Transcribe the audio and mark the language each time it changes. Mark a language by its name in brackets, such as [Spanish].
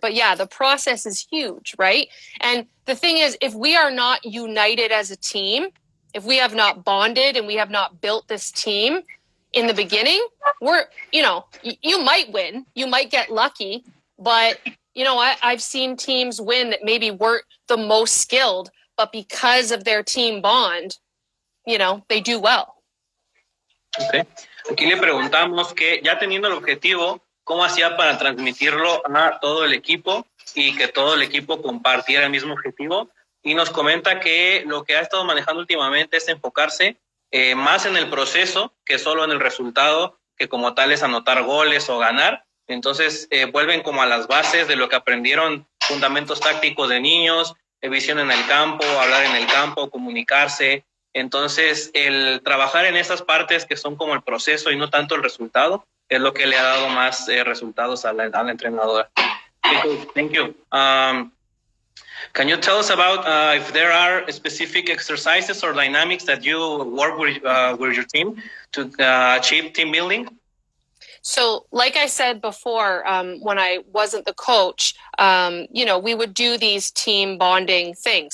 [English] But yeah, the process is huge, right? And the thing is, if we are not united as a team, if we have not bonded and we have not built this team in the beginning, you might win, you might get lucky, but I've seen teams win that maybe weren't the most skilled, but because of their team bond, they do well. Okay. [Spanish] Aquí le preguntamos que ya teniendo el objetivo, ¿cómo hacía para transmitirlo a todo el equipo y que todo el equipo compartiera el mismo objetivo? Y nos comenta que lo que ha estado manejando últimamente es enfocarse más en el proceso que solo en el resultado, que como tal es anotar goles o ganar. Entonces vuelven como a las bases de lo que aprendieron, fundamentos tácticos de niños, visión en el campo, hablar en el campo, comunicarse. Entonces, el trabajar en esas partes que son como el proceso y no tanto el resultado, es lo que le ha dado más resultados a la entrenadora. [English] Thank you. Can you tell us about if there are specific exercises or dynamics that you work with your team to achieve team building? So like I said before, when I wasn't the coach, we would do these team bonding things.